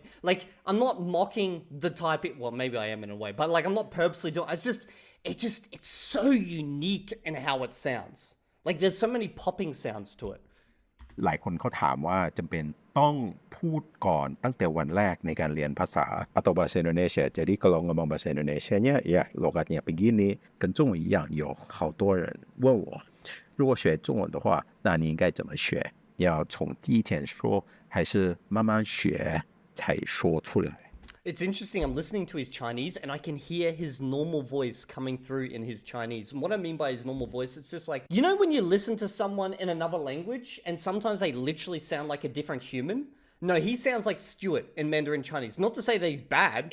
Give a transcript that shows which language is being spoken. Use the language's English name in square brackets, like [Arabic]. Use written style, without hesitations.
[English] Like, I'm not mocking the Thai people. Well, maybe I am in a way, but like, I'm not purposely doing it. It's so unique in how it sounds. Like, there's so many popping sounds to it. [Thai] หลายคนเขาถามว่าจำเป็นต้องพูดก่อนตั้งแต่วันแรกในการเรียนภาษา atau bahasa Indonesia. [Indonesian] Jadi kalau ngomong bahasa Indonesianya ya logatnya begini. [Chinese] 跟中文一样，有好多人问我，如果学中文的话，那你应该怎么学？要从第一天说，还是慢慢学才说出来？ [English] It's interesting, I'm listening to his Chinese and I can hear his normal voice coming through in his Chinese. And what I mean by his normal voice, it's just like, you know when you listen to someone in another language and sometimes they literally sound like a different human? No, he sounds like Stuart in Mandarin Chinese. Not to say that he's bad.